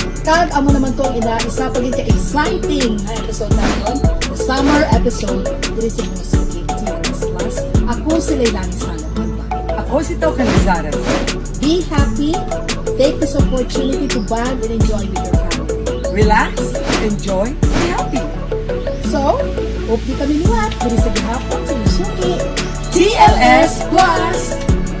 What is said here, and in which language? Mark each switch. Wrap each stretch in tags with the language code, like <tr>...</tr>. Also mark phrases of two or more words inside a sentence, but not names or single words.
<hil>Kag amo naman to ang isa pagin ka exciting na episode naton,</hil> <en>the summer episode</en> <hil>diri sa mga suki</hil> <en>TLS Plus.</en> <hil>Ako si Leilani Salaman. Ako si Talken Lizares.</hil> <en>Be happy, take this opportunity to bond and enjoy with your family. Relax, enjoy, be happy.</en> <hil>So, hope di kami liwat diri sa gihapon sa suki TLS Plus.</hil>